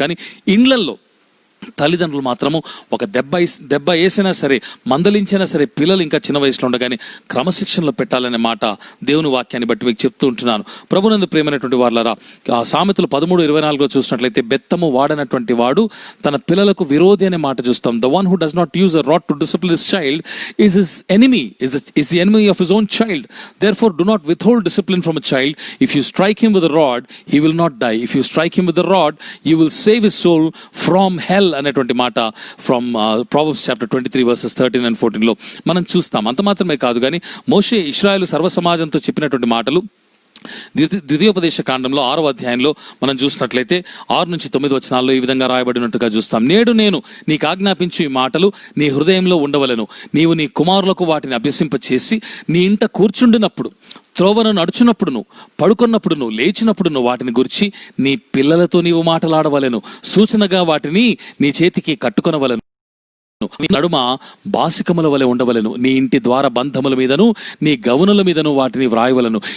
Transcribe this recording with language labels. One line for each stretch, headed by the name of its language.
Telugu: కానీ ఇండ్లల్లో తల్లిదండ్రులు మాత్రము ఒక దెబ్బ వేసినా సరే, మందలించినా సరే పిల్లలు ఇంకా చిన్న వయసులో ఉండగానే క్రమశిక్షణలో పెట్టాలనే మాట దేవుని వాక్యాన్ని బట్టి మీకు చెప్తూ ఉంటున్నాను. ప్రభునందు ప్రేమైనటువంటి వారలారా, సామెతలు 13:24 చూసినట్లయితే బెత్తము వాడనటువంటి వాడు తన పిల్లలకు విరోధి అనే మాట చూస్తాం.
English: The one who does not use a rod to discipline his child is his enemy, is the enemy of his own child. Therefore do not withhold discipline from a child. If you strike him with a rod, he will not die. If you strike him with a rod, you will save his soul from hell
Telugu: అనేటువంటి మాట
English: from Proverbs chapter 23 verses 13 and 14లో
Telugu: మనం చూస్తాం. అంత మాత్రమే కాదు కానీ మోషే ఇశ్రాయేలు సర్వ సమాజంతో చెప్పినటువంటి మాటలు ద్వితీయోపదేశ కాండంలో 6వ అధ్యాయంలో మనం చూసినట్లయితే 6-9 వచనాల్లో ఈ విధంగా రాయబడినట్టుగా చూస్తాం. నేడు నేను నీకు ఆజ్ఞాపించు ఈ మాటలు నీ హృదయంలో ఉండవలెను, నీవు నీ కుమారులకు వాటిని అభ్యసింపచేసి నీ ఇంట కూర్చుండినప్పుడు, త్రోవను నడుచున్నప్పుడును, పడుకున్నప్పుడును, లేచినప్పుడును వాటిని గురించి నీ పిల్లలతో నీవు మాటలాడవలెను, సూచనగా వాటిని నీ చేతికి కట్టుకొనవలెను, నీ నడుమ బాసికముల వలె ఉండవలెను, నీ ఇంటి ద్వార బంధముల మీదను నీ గవనుల మీదను వాటిని వ్రాయవలను.